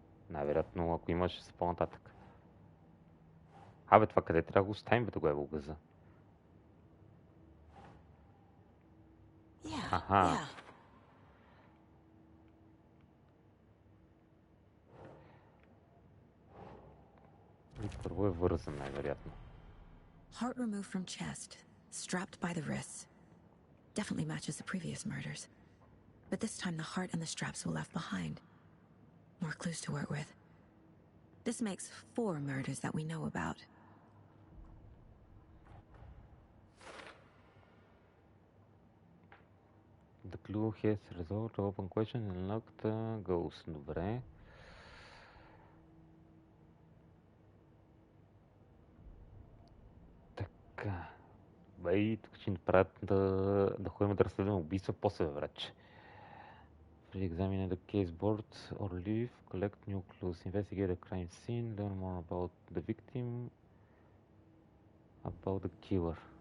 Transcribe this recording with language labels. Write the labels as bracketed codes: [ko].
[bg] Най-вероятно, ако имаш, ще са по-нататък. Абе, това къде трябва да го оставим, бе, да го е бългаза? Yeah, Аха. yeah. И първо е вързан, най-вероятно. [en] Heart removed from chest, strapped by the wrists. Definitely matches the previous murders. But this time the heart and the straps were left behind. More clues to work with. This makes 4 murders that we know about. The clue has resolved open question and locked goals. [bg] Добре. Така. Бей, тук ще ни правят да ходим да разследваме убийства после вече. [en] Examine the case board or leave, collect new clues, investigate the crime scene, learn more about the victim, about the killer.